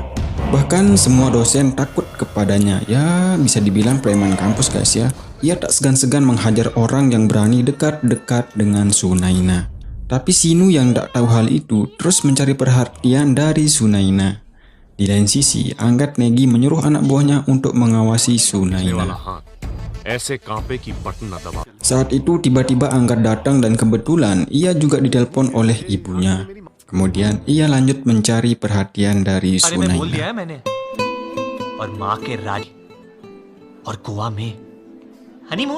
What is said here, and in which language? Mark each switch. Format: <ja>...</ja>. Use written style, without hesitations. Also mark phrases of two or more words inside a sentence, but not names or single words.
<id>Bahkan semua dosen takut kepadanya. Ya, bisa dibilang preman kampus guys ya. Ia tak segan-segan menghajar orang yang berani dekat-dekat dengan Sunaina. Tapi Sinu yang tak tahu hal itu terus mencari perhatian dari Sunaina. Di lain sisi, Anggat Negi menyuruh anak buahnya untuk mengawasi Sunaina.</id> <hi>ऐसे कांपे की बटन न दबा।</hi> <id>Saat itu tiba-tiba Anggat datang dan kebetulan ia juga ditelepon oleh ibunya. Kemudian ia lanjut mencari perhatian dari</id> <hi>अरे मैं बोल</hi> <id>Sunaina.</id> <hi>दिया है मैंने और माँ के राज और गोवा में हनीमून</hi>